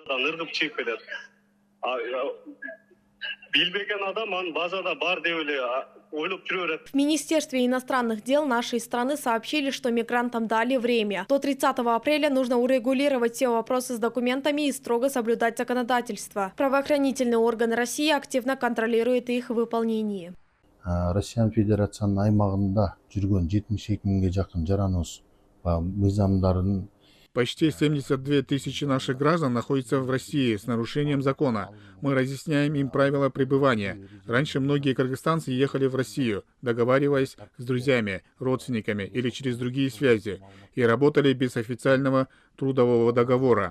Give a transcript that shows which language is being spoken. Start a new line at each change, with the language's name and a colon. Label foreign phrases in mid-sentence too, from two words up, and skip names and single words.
Russian: В Министерстве иностранных дел нашей страны сообщили, что мигрантам дали время. До 30 апреля нужно урегулировать все вопросы с документами и строго соблюдать законодательство. Правоохранительные органы России активно контролируют их выполнение.
Kyrgyz: Россия Федерацияның аймағында жүрген 72 мыңға жақын жараныбыз мыйзамдарын.
Russian: Почти 72 тысячи наших граждан находятся в России с нарушением закона. Мы разъясняем им правила пребывания. Раньше многие кыргызстанцы ехали в Россию, договариваясь с друзьями, родственниками или через другие связи, и работали без официального трудового договора.